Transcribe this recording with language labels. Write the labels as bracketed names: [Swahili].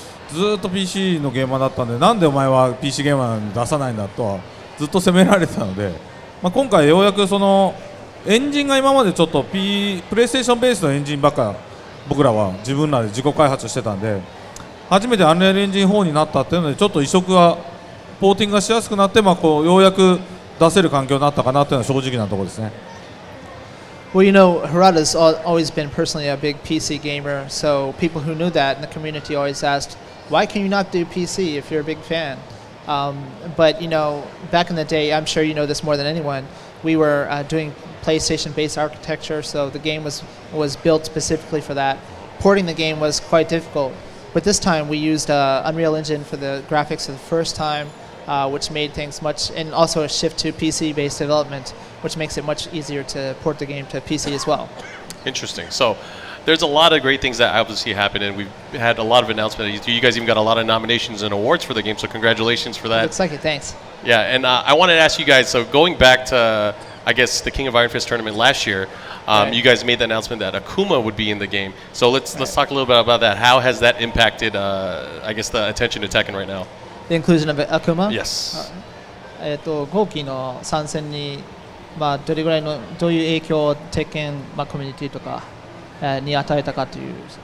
[Japanese] ずっと PC のゲーマーだったんで、なんでお前は PC ゲーマーに出さないんだとはずっと責められてたので、今回ようやくそのエンジンが今までちょっとプレイステーションベースのエンジンばっか僕らは自分らで自己開発してたんで、初めてアンリアルエンジン4になったっていうのでちょっと移植がポーティングがしやすくなって、こうようやく出せる環境になったかなっていうのは正直なところですね。 [English] Well, Harada's always been personally a big PC gamer, so people who knew that in the community always asked, why can you not do PC if you're a big fan? But, back in the day, I'm sure you know this more than anyone, we were doing PlayStation-based architecture, so the game was built specifically for that. Porting the game was quite difficult, but this time we used Unreal Engine for the graphics for the first time, which made things and also a shift to PC-based development, which makes it much easier to port the game to PC as well. Interesting. So there's a lot of great things that obviously happened, and we've had a lot of announcements. You guys even got a lot of nominations and awards for the game, so congratulations for that. Looks like it, thanks. Yeah, and I wanted to ask you guys, so going back to, I guess, the King of Iron Fist tournament last year, Right. you guys made the announcement that Akuma would be in the game. So let's talk a little bit about that. How has that impacted, I guess, the attention to Tekken right now? The inclusion of Akuma? Yes. [Japanese] 後期の参戦に、どういう影響を鉄拳、コミュニティとか、に与えたかという。